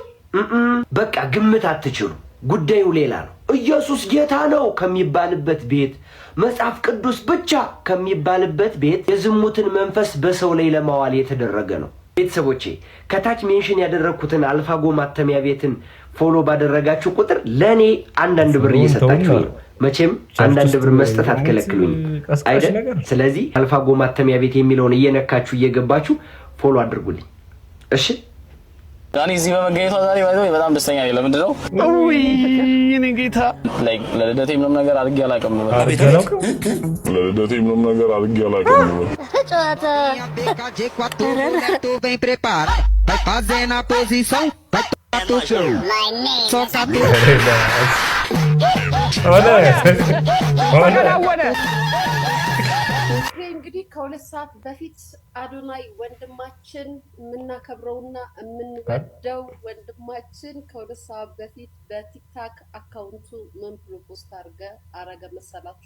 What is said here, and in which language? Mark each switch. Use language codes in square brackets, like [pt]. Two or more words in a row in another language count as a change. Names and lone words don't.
[am] በቃ ግምት አትችሉ። ጉዳዩ ሌላ ነው። ኢየሱስ ጌታ ነው ከሚባልበት ቤት፣ መጽሐፍ ቅዱስ ብቻ ከሚባልበት ቤት የዝሙትን መንፈስ በሰው ላይ ለማዋል የተደረገ ነው። ቤተሰቦቼ ከታች ሜንሽን ያደረኩትን አልፋጎ ማተሚያ ቤትን ፎሎ ባደረጋችሁ ቁጥር ለኔ አንዳንድ ብር እየሰጣችሁ ነው። መቼም አንዳንድ ብር መስጠት አትከለክሉኝ አይደል? ስለዚህ አልፋጎ ማተሚያ ቤት የሚለውን እየነካችሁ እየገባችሁ ፎሎ አድርጉልኝ። እሺ ዳኒ እዚህ በመገኘቷ ዛሬ በጣም ደስተኛ ነኝ። ለምንድን ነው? እኔ ጌታ ለልደቴ ምንም ነገር አድርጌ አላውቅም። [pt] Bem preparado, vai fazendo a posição, vai tocar teu show. Soca tu. [am] እንግዲህ ከሁለት ሰዓት በፊት አዶናይ ወንድማችን የምናከብረውና የምንወደው ወንድማችን ከሁለት ሰዓት በፊት በቲክታክ አካውንቱ ምን ብሎ ፖስት አረገ መሰላችሁ?